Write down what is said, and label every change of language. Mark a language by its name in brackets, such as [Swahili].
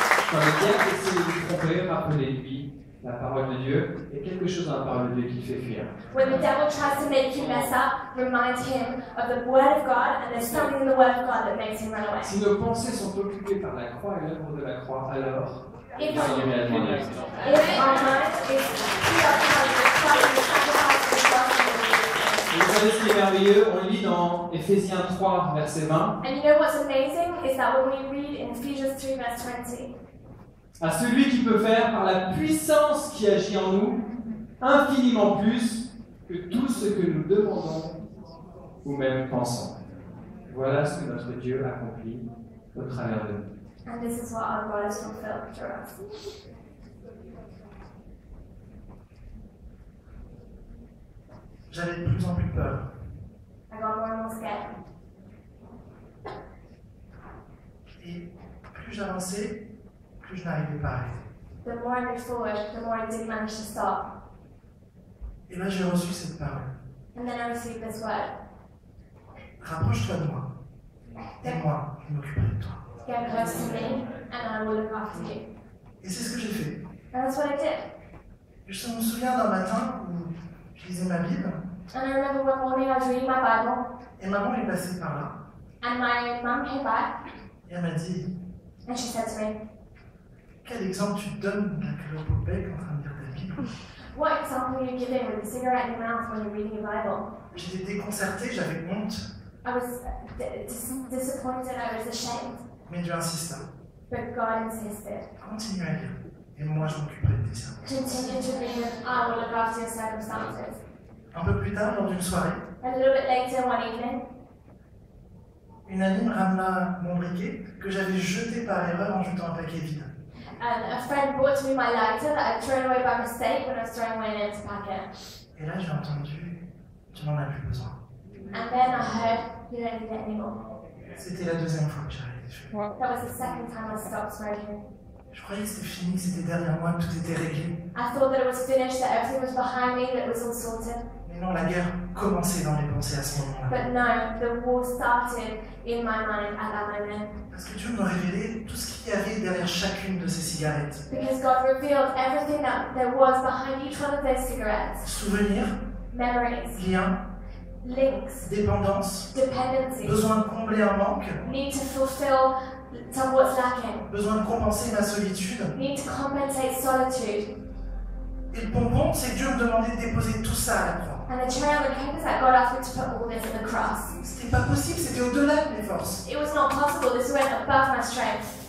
[French] Quand le diable essaie de vous tromper, rappelez-lui la parole de Dieu et quelque chose dans la parole de Dieu qui le fait fuir. [English] When the devil tries to make you mess up, remind him of the Word of God, and there's something in the Word of God that makes him run away. [French] Si nos pensées sont occupées par la croix et l'œuvre de la croix, alors il [English] If [French] y a réellement une accident. [English] our mind is preoccupied with the Christ and the sacrifice of the gospel. [French] Et vous savez ce qui est merveilleux? On lit dans Éphésiens 3, verset 20. [English] And you know what's amazing is that when we read in Ephesians 3, verse 20, [French] À celui qui peut faire par la puissance qui agit en nous infiniment plus que tout ce que nous demandons ou même pensons. Voilà ce que notre Dieu accomplit au travers de nous. [English] and this is what our God has fulfilled through us. [French] J'avais de plus en plus peur. [English] I got more and more scared. [French] Et plus j'avançais, plus je n'arrivais pas à arrêter. [English] The more I moved forward, the more I didn't manage to stop. [French] Et là, j'ai reçu cette parole. [English] And then I received this word. [French] Rapproche-toi de moi. Et moi, je m'occuperai de toi. [English] Get close to me, and I will look after you. [French] Et c'est ce que j'ai fait. [English] And that's what I did. [French] Je me souviens d'un matin où je lisais ma Bible [English] And I remember one morning I was reading my Bible, [French] et maman est passée par là [English] and my mum came back, [French] et elle m'a dit [English] and she said to me, [French] quel exemple tu donnes de la clope au bec en train de lire ta Bible. [English] what example are you giving with a cigarette in your mouth when you're reading your Bible? [French] J'étais déconcerté, j'avais honte, [English] I was disappointed, I was ashamed, [French] mais Dieu insista. [English] but God insisted. [French] Continue à lire et moi je m'occuperai de tes circonstances. [English] Continue to read, and I will look after your circumstances. [French] Un peu plus tard, lors d'une soirée, [English] A little bit later one evening, [French] une amie me ramena mon briquet que j'avais jeté par erreur en jetant un paquet vide. [English] and a friend brought to me my lighter that I'd thrown away by mistake when I was throwing away an empty packet. [French] Et là, j'ai entendu, tu n'en as plus besoin. [English] And then I heard, you don't need it anymore. [French] C'était la deuxième fois que j'ai arrêté de fumer. [English] That was the second time I stopped smoking. [French] Je croyais que c'était fini, que c'était derrière moi, que tout était réglé. [English] I thought that it was finished, that everything was behind me, that it was all sorted. [French] Mais non, la guerre commençait dans les pensées à ce moment-là. [English] But no, the war started in my mind at that moment. [French] Parce que Dieu me révélait tout ce qu'il y avait derrière chacune de ces cigarettes. [English] Because God revealed everything that there was behind each one of those cigarettes. [French] Souvenirs, [English] Memories, [French] liens, [English] links, [French] dépendance, [English] dependencies, [French] besoin de combler un manque, [English] need to fulfill what's lacking, [French] besoin de compenser ma solitude. [English] need to compensate solitude. [French] Et le bonbon, c'est que Dieu me demandait de déposer tout ça à la croix. [English] And the cherry on the cake is that God asked me to put all this at the cross. [French] C'était pas possible, c'était au-delà de mes forces. [English] It was not possible, this went above my strength.